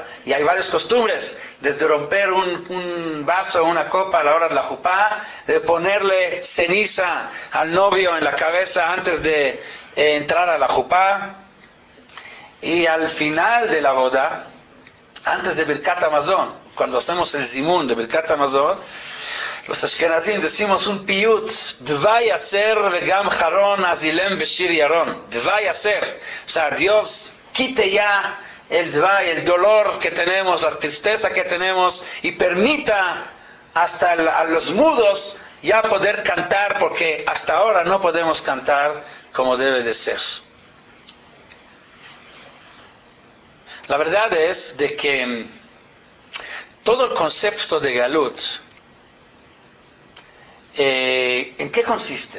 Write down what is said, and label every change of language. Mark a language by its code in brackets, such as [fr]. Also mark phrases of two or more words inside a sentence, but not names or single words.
[es] Y hay varias costumbres, desde romper un vaso o una copa a la hora de la jupá, de ponerle ceniza al novio en la cabeza antes de entrar a la jupá, y al final de la boda, antes de [he] ברכת המזון, [es] cuando hacemos el zimun de [he] ברכת המזון, [es] los Ashkenazim decimos un piyut, [he] דווי הסר וגם חרון ואז אלם בשיר ירון. דווי הסר, [es] o sea, Dios quite ya el dvay, el dolor que tenemos, la tristeza que tenemos, y permita hasta a los mudos ya poder cantar, porque hasta ahora no podemos cantar como debe de ser. La verdad es de que todo el concepto de Galut, ¿en qué consiste?